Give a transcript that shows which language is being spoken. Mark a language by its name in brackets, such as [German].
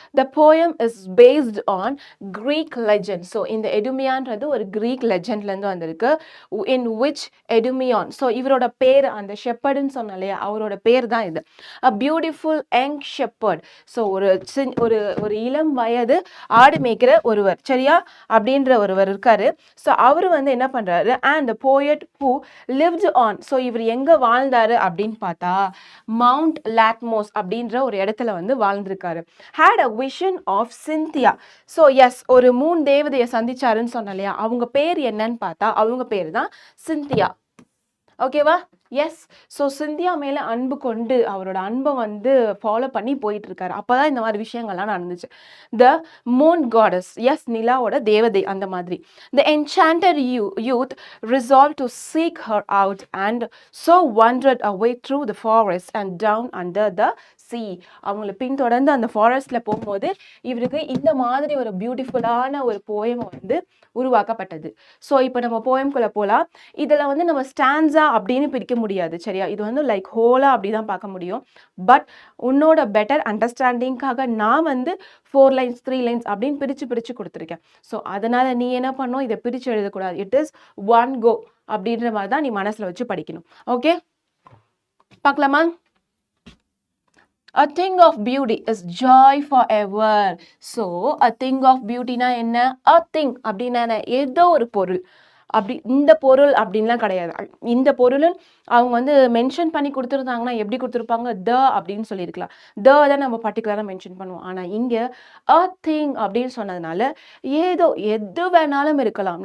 [English] The poem is based on Greek legend. [Tamil] So இந்த எடுமியான்றது ஒரு Greek legendலேருந்து வந்திருக்கு. [English] In which [Tamil] Edumion, so இவரோட பேர், அந்த ஷெப்பர்டுன்னு சொன்னாலே அவரோட பேர் தான் இது. [English] A beautiful young shepherd. [Tamil] So ஒரு இளம் வயது ஆடு மேய்க்கிற ஒருவர், சரியா, அப்படின்ற ஒருவர் இருக்காரு. ஸோ அவர் வந்து என்ன பண்ணுறாரு, [English] and the poet who lived on. [Tamil] So இவர் எங்கே வாழ்ந்தாரு அப்படின்னு பார்த்தா மவுண்ட் லாட்மோஸ் அப்படின்ற ஒரு இடத்துல வந்து வாழ்ந்திருக்காரு. [English] had a vision of Cynthia. [Tamil] So S, ஒரு 3 தேவதையை சந்திச்சாருன்னு சொன்ன இல்லையா, அவங்க பேர் என்னன்னு பார்த்தா அவங்க பேர் தான் சிந்தியா. ஓகேவா? எஸ். ஸோ சிந்தியா மேலே அன்பு கொண்டு அவரோட அன்பை வந்து ஃபாலோ பண்ணி போயிட்டு இருக்காரு. அப்போதான் இந்த மாதிரி விஷயங்கள்லாம் நடந்துச்சு. [English] the moon goddess, [Tamil] எஸ், நிலாவோட தேவதை அந்த மாதிரி. [English] The enchanted youth resolved to seek her out and so wandered away through the forest and down under the sea. [Tamil] அவங்கள பின்தொடர்ந்து அந்த ஃபாரஸ்ட்ல போகும்போது இவருக்கு இந்த மாதிரி ஒரு பியூட்டிஃபுல்லான ஒரு போயம் வந்து உருவாக்கப்பட்டது. ஸோ இப்போ நம்ம போயம்குள்ளே போகலாம். இதில் வந்து நம்ம ஸ்டான்ஸா அப்படின்னு பிரிக்க முடியாது. சரியா? இது வந்து லைக் ஹோலா அப்படி தான் பார்க்க முடியும். பட் உன்னோட பெட்டர் அண்டர்ஸ்டாண்டிங்காக நான் வந்து 4 லைன்ஸ் 3 லைன்ஸ் அப்படின்னு பிரித்து கொடுத்துருக்கேன். ஸோ அதனால் நீ என்ன பண்ணணும், இதை பிரித்து எழுதக்கூடாது. [English] it is one go [Tamil] அப்படின்ற மாதிரி தான் நீ மனசில் வச்சு படிக்கணும். ஓகே, பார்க்கலாமா? [English] A thing of beauty is joy forever. So a thing of beauty na [Tamil] என்ன? A thing அப்படின்னா ஏதோ ஒரு பொருள். அப்படி இந்த பொருள் அப்படின்லாம் கிடையாது. இந்த பொருள் அவங்க வந்து மென்ஷன் பண்ணி கொடுத்துருந்தாங்கன்னா எப்படி கொடுத்துருப்பாங்க, த அப்படின்னு சொல்லியிருக்கலாம். த தான் நம்ம பர்டிகுலராக மென்ஷன் பண்ணுவோம். ஆனால் இங்கே அ திங் அப்படின்னு சொன்னதுனால ஏதோ எது வேணாலும் இருக்கலாம்.